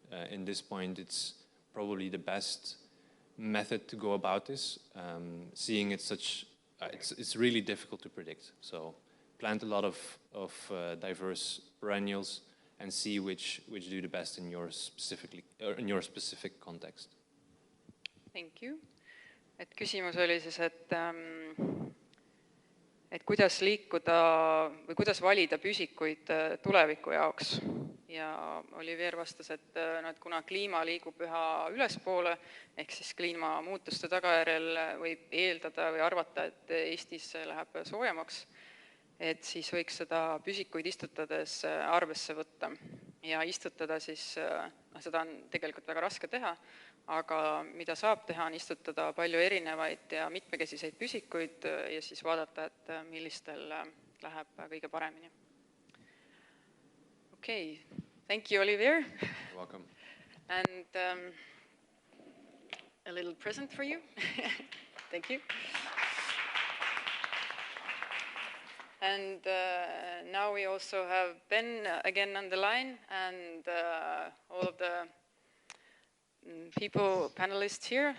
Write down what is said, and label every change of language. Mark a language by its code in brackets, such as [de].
[en] In this point, it's probably the best method to go about this. Seeing it's really difficult to predict. So plant a lot of diverse perennials and see which do the best in your specific context. Thank you. [et] Et küsimus oli siis, et kuidas liikuda või kuidas valida püsikuid tuleviku jaoks. Ja Olivier vastas, et kuna kliima liigub üha ülespoole, ehk siis kliimamuutuste tagajärjel võib eeldada või arvata, et Eestis läheb soojemaks, et siis võiks seda püsikuid istutades arvesse võtta. Ja istutada siis, seda on tegelikult väga raske teha, aga mida saab teha, on istutada palju erinevaid ja mitmekesiseid püsikuid ja siis vaadata, et millistel läheb kõige paremini. [en] Okay, thank you, Olivier. You're welcome. And a little present for you. Thank you. And now we also have Ben again on the line, and all of the people, panelists here.